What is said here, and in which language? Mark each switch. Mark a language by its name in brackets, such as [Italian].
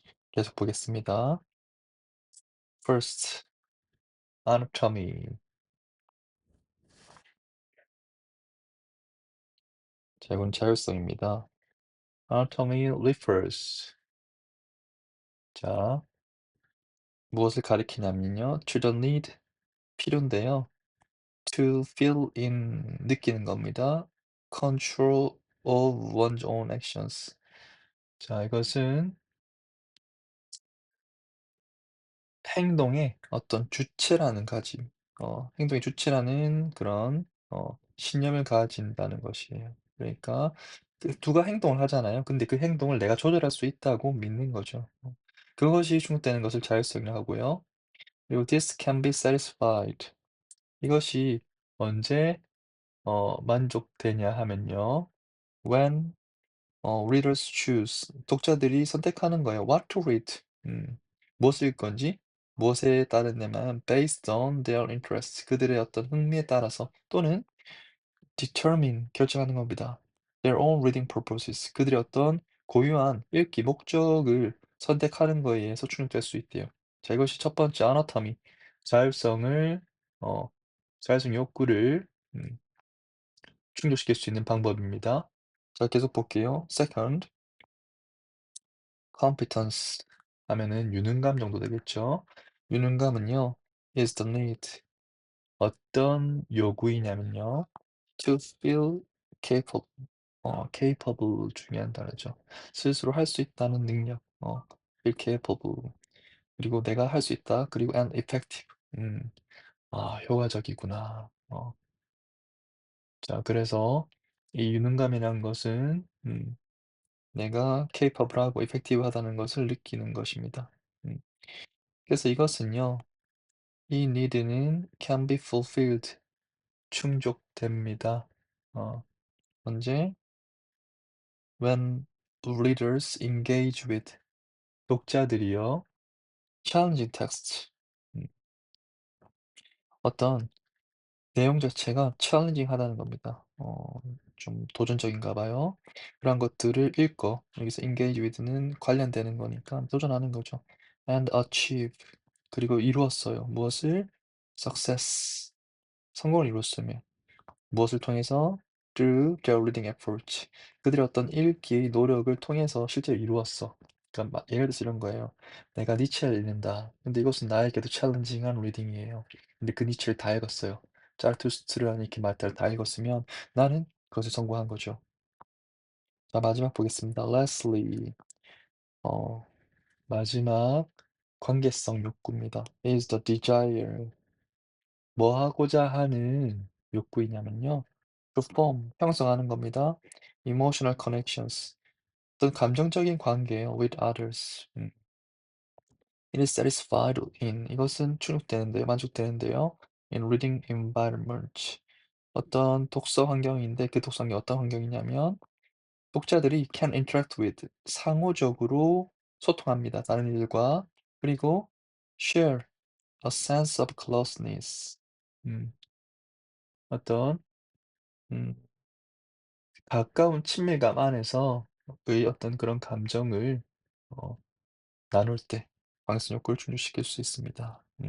[Korean] 계속 보겠습니다. [English] First, anatomy. [Korean] 자, 이건 자율성입니다. [English] Anatomy refers. [Korean] 자, 무엇을 가리키냐면요. [English] to the need, [Korean] 필요인데요. [English] to feel in, [Korean] 느끼는 겁니다. [English] control of one's own actions. [Korean] 자, 이것은 행동의 어떤 주체라는 가짐, 행동의 주체라는 그런 신념을 가진다는 것이에요. 그러니까 그 누가 행동을 하잖아요. 근데 그 행동을 내가 조절할 수 있다고 믿는 거죠. 그것이 중독되는 것을 자율성이라고 하고요. 그리고 [English] this can be satisfied. [Korean] 이것이 언제 만족되냐 하면요. [English] when readers choose, [Korean] 독자들이 선택하는 거예요. [English] What to read. [Korean] 무엇을 읽을 건지, 무엇에 따르냐면 [English] based on their interests, [Korean] 그들의 어떤 흥미에 따라서 또는 determine, 결정하는 겁니다. [English] their own reading purposes, [Korean] 그들의 어떤 고유한 읽기 목적을 선택하는 거에 의해서 충족될 수 있대요. 자, 이것이 첫 번째 아나토미, 자율성을 어, 자율성 욕구를 충족시킬 수 있는 방법입니다. 자, 계속 볼게요. [English] Second, competence [Korean] 하면은 유능감 정도 되겠죠. 유능감은요, [English] is the need. [Korean] 어떤 요구이냐면요. [English] to feel capable. [Korean] capable 중요한 단어죠. 스스로 할 수 있다는 능력. [English] feel capable. [Korean] 그리고 내가 할 수 있다. 그리고 [English] and effective. [Korean] 효과적이구나. 자, 그래서 이 유능감이라는 것은 내가 capable하고 effective하다는 것을 느끼는 것입니다. 음. 그래서 이것은요. 이 need는 [English] can be fulfilled, [Korean] 충족됩니다. 어, 언제? [English] When readers engage with, [Korean] 독자들이요. [English] challenging text, [Korean] 음, 어떤 내용 자체가 challenging 하다는 겁니다. 좀 도전적인가 봐요. 그런 것들을 읽고, 여기서 engage with는 관련되는 거니까 도전하는 거죠. [English] and achieve, [Korean] 그리고 이루었어요. 무엇을? [English] success, [Korean] 성공을 이뤘으며. 무엇을 통해서? [English] through their reading efforts. [Korean] 그들의 어떤 읽기의 노력을 통해서 실제로 이루었어. 그러니까 예를 들어서 이런 거예요. 내가 니체를 읽는다. 근데 이것은 나에게도 챌린징한 리딩이에요. 근데 그 니체를 다 읽었어요. 자르투스트르 아니키 말타를 다 읽었으면 나는 그것에 성공한 거죠. 자, 마지막 보겠습니다. [English] Lastly, [Korean] 어, 마지막 관계성 욕구입니다. [English] is the desire. [Korean] 뭐 하고자 하는 욕구이냐면요. [English] perform, [Korean] 형성하는 겁니다. [English] emotional connections, [Korean] 어떤 감정적인 관계예요. [English] with others. it is satisfied in, [Korean] 이것은 충족되는데요. 만족되는데요. [English] in reading environment, [Korean] 어떤 독서 환경인데 그 독서 환경이 어떤 환경이냐면 독자들이 [English] can interact with, [Korean] 상호적으로 소통합니다. 다른 이들과. 그리고 [English] share a sense of closeness, [Korean] 음, 어떤 음, 가까운 친밀감 안에서 의 어떤 그런 감정을 어, 나눌 때 방수 효과를 충족시킬 수 있습니다.